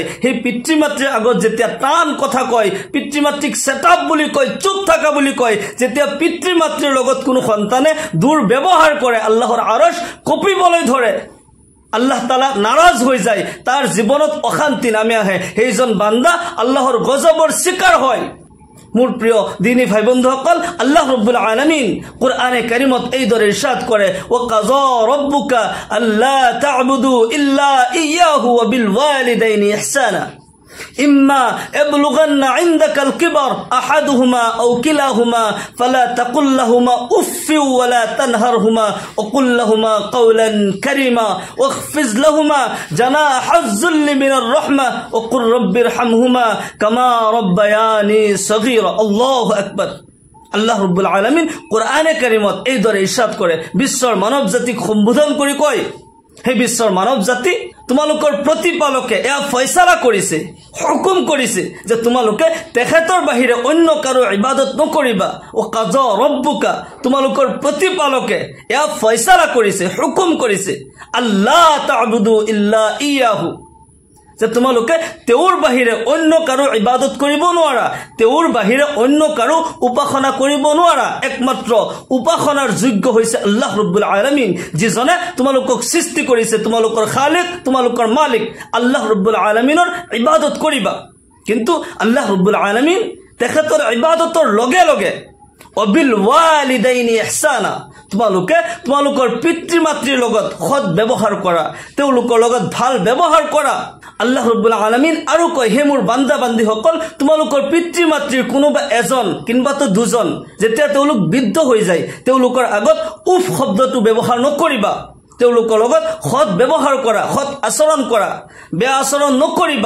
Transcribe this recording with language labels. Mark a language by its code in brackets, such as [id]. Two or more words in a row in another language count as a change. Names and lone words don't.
[as] সেই পিতৃ মাতৃৰ আগত যেতিয়া টান কথা কয়, পিতৃ মাতৃক সেটআপ বুলি কয়, চুপ থাকা বুলি কয়, যেতিয়া পিতৃ মাতৃৰ লগত কোনো সন্তানে দুৰ্ব্যৱহাৰ কৰে, আল্লাহৰ আৰশ কঁপিবলৈ ধৰে, আল্লাহ তাআলা নাৰাজ হৈ যায়, তাৰ জীৱনত অশান্তি নামে আহে, সেইজন বান্দা আল্লাহৰ গজবৰ শিকাৰ হয়। মোৰ প্ৰিয় দিনী ভাই বন্ধুসকল, আল্লাহ ৰব্বুল আলামিন কোরআনে কারীমত এই দৰে ইরশাদ কৰে, [ar] وقضى ربك ألا تعبدوا إلا إياه وبالوالدين إحسانا إما يبلغن عندك الكبر أحدهما أو كلاهما فلا تقل لهما أف ولا تنهرهما وقل لهما قولا كريما واخفض لهما جناح الذل من الرحمة وقل رب ارحمهما كما ربياني صغيرا. الله أكبر. [as] আল্লাহ রাব্বুল আলামিন কোরআনে কারীমত এই দৰে ইরশাদ কৰে, বিশ্বৰ মানৱ জাতিক সম্বোধন কৰি কয়, হে বিশ্বৰ মানৱ জাতি, তোমালোকৰ প্ৰতিপালকে এয়া ফয়সালা কৰিছে, হুকুম কৰিছে যে তোমালোকে তেখেতৰ বাহিৰে অন্য কাৰো ইবাদত নকৰিবা। [ar] وقضى ربك, [as] তোমালোকৰ প্ৰতিপালকে এয়া ফয়সালা কৰিছে, হুকুম কৰিছে, [ar] ألا تعبدوا إلا إياه, [as] যে তোমালোকে তেওঁৰ বাহিৰে অন্য কাৰো ইবাদত কৰিব নোৱাৰা, তেওঁৰ বাহিৰে অন্য কাৰো উপাসনা কৰিব নোৱাৰা। একমাত্ৰ উপাসনাৰ যোগ্য হৈছে আল্লাহ ৰব্বুল আলামিন, যিজনে তোমালোকক সৃষ্টি কৰিছে, তোমালোকৰ খালিক, তোমালোকৰ মালিক। আল্লাহ ৰব্বুল আলামিনৰ ইবাদত কৰিবা। কিন্তু আল্লাহ ৰব্বুল আলামিন তেখেতৰ ইবাদতৰ লগে লগে [ar] وبالوالدين إحسانا, [as] তোমালোকে তোমালোকৰ পিতৃ মাতৃৰ লগত সৎ ব্যৱহাৰ কৰা, তেওঁলোকৰ লগত ভাল ব্যৱহাৰ কৰা। আল্লাহ ৰব্বুল আলামিন আৰু কয়, হে মোৰ বান্দা বান্দীসকল, তোমালোকৰ পিতৃ মাতৃৰ কোনোবা এজন কিংবাতো দুজন যেতিয়া তেওঁলোক বৃদ্ধ হৈ যায়, তেওঁলোকৰ আগত উফ শব্দটো ব্যৱহাৰ নকৰিবা, তেওঁলোকৰ লগত সৎ ব্যৱহাৰ কৰা, সৎ আচৰণ কৰা, বেয়া আচৰণ নকৰিবা।